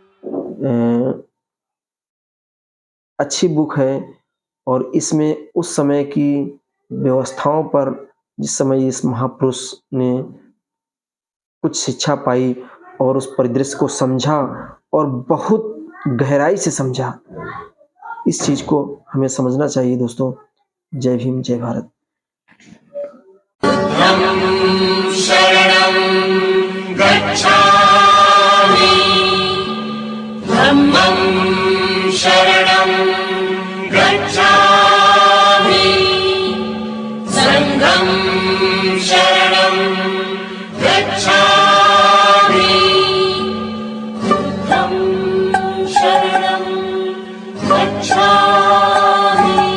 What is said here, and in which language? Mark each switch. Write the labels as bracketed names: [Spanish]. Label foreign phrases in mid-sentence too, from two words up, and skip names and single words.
[Hindi] अच्छी बुक है, और इसमें उस समय की व्यवस्थाओं पर, जिस समय इस महापुरुष ने कुछ शिक्षा पाई और उस परिदृश्य को समझा और बहुत गहराई से समझा, इस चीज़ को हमें समझना चाहिए दोस्तों। जय भीम, जय भारत। [Pali] शरणं गच्छामि, धम्मं शरणं गच्छामि, संघं शरणं गच्छामि, बुद्धं शरणं गच्छामि,